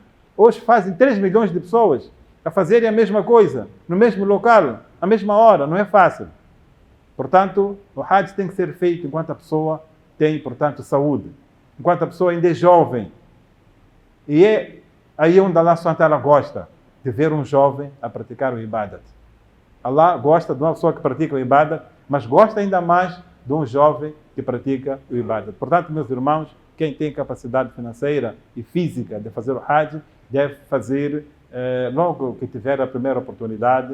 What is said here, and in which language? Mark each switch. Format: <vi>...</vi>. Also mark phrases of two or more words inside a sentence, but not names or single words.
<pt>Hoje fazem 3 milhões de pessoas a fazerem a mesma coisa, no mesmo local, à mesma hora, não é fácil. Portanto, o Hajj tem que ser feito enquanto a pessoa tem, portanto, saúde, enquanto a pessoa ainda é jovem. E é aí onde Allah</pt> <ar>سبحانه وتعالى</ar> <pt>gosta de ver um jovem a praticar o ibadat. Allah gosta de uma pessoa que pratica o ibadat, mas gosta ainda mais de um jovem que pratica o ibadat. Portanto, meus irmãos, quem tem capacidade financeira e física de fazer o Hajj, deve fazer logo que tiver a primeira oportunidade.</pt>